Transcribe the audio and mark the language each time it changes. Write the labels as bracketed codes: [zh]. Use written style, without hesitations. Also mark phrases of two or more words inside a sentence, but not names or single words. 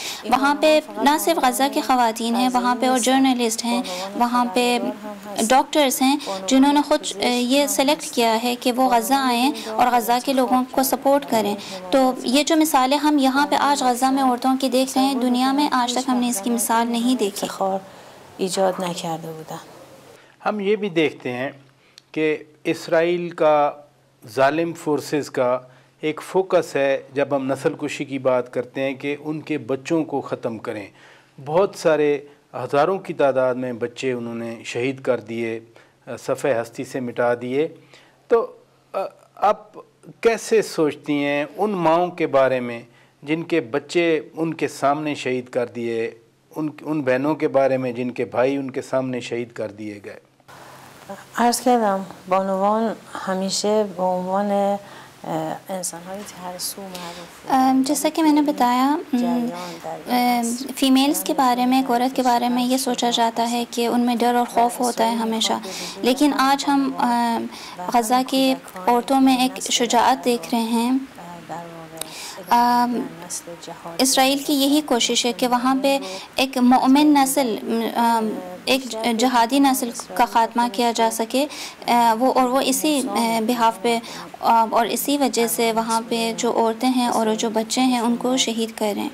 [ur] وہاں پہ نہ صرف غزہ کی خواتین ہیں، وہاں پہ اور جرنلسٹ ہیں، وہاں پہ ڈاکٹرز ہیں جنہوں نے خود یہ سلیکٹ کیا ہے کہ وہ غزہ آئیں اور غزہ کے لوگوں کو سپورٹ کریں۔ تو یہ جو مثالیں ہم یہاں پہ آج غزہ میں عورتوں کی دیکھ رہے ہیں، دنیا میں آج تک ہم نے اس کی مثال نہیں دیکھی۔ [fa] ایجاد نکرده بودن۔ [ur] ہم یہ بھی دیکھتے ہیں کہ اسرائیل کا ظالم فورسز کا ایک فوکس ہے جب ہم نسل کشی کی بات کرتے ہیں کہ ان کے بچوں کو ختم کریں۔ بہت سارے ہزاروں کی تعداد میں بچے انہوں نے شہید کر دیے، صفحہ ہستی سے مٹا دیے۔ تو آپ کیسے سوچتی ہیں ان ماؤں کے بارے میں جن کے بچے ان کے سامنے شہید کر دیے، ان بہنوں کے بارے میں جن کے بھائی ان کے سامنے شہید کر دیے گئے؟ [fa] عرض کردم بانوان همیشه به عنوان انسان‌های ترسو معروف، [ur] جیسا کہ میں نے بتایا فیمیلز کے بارے میں، ایک عورت کے بارے میں یہ سوچا جاتا ہے کہ ان میں ڈر اور خوف ہوتا ہے ہمیشہ، لیکن آج ہم غزہ کی عورتوں میں ایک شجاعت دیکھ رہے ہیں۔ اسرائیل کی یہی کوشش ہے کہ وہاں پہ ایک مومن نسل، ایک جہادی نسل کا خاتمہ کیا جا سکے، وہ اسی بہاف پہ اور اسی وجہ سے وہاں پہ جو عورتیں ہیں اور جو بچے ہیں ان کو شہید کریں۔